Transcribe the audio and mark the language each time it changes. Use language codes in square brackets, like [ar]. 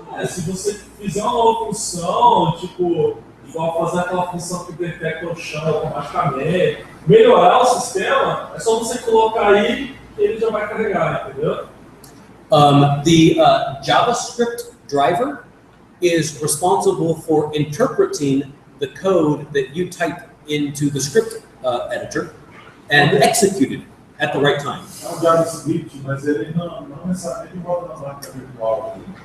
[pt] Se você fizer uma nova função, tipo, igual fazer aquela função que detecta o chão automaticamente, melhorar o sistema, é só você colocar aí e ele já vai carregar, entendeu? [en] The JavaScript driver is responsible for interpreting the code that you type into the script editor and execute it at the right time. [pt] É um JavaScript, mas ele não necessariamente roda na máquina virtual.